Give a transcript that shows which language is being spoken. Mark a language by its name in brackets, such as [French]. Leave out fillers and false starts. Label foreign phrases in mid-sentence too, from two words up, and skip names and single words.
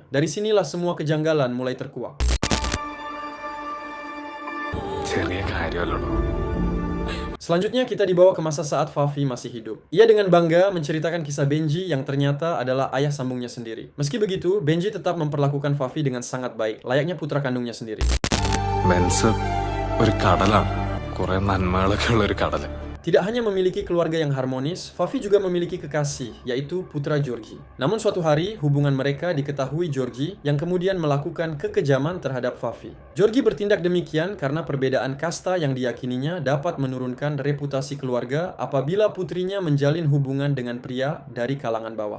[Indonesian] Dari sinilah semua kejanggalan mulai terkuak. Selanjutnya kita dibawa ke masa saat Fafi masih hidup. Ia dengan bangga menceritakan kisah Benji yang ternyata adalah ayah sambungnya sendiri. Meski begitu, Benji tetap memperlakukan Fafi dengan sangat baik, layaknya putra kandungnya sendiri. [Malayalam] ഒരു കടലാണ് കുറെ നന്മകളൊക്കെ ഉള്ള ഒരു കടല്. [Indonesian] Tidak hanya memiliki keluarga yang harmonis, Fafi juga memiliki kekasih, yaitu putra Georgie. Namun suatu hari, hubungan mereka diketahui Georgie yang kemudian melakukan kekejaman terhadap Fafi. Georgie bertindak demikian karena perbedaan kasta yang diyakininya dapat menurunkan reputasi keluarga apabila putrinya menjalin hubungan dengan pria dari kalangan bawah.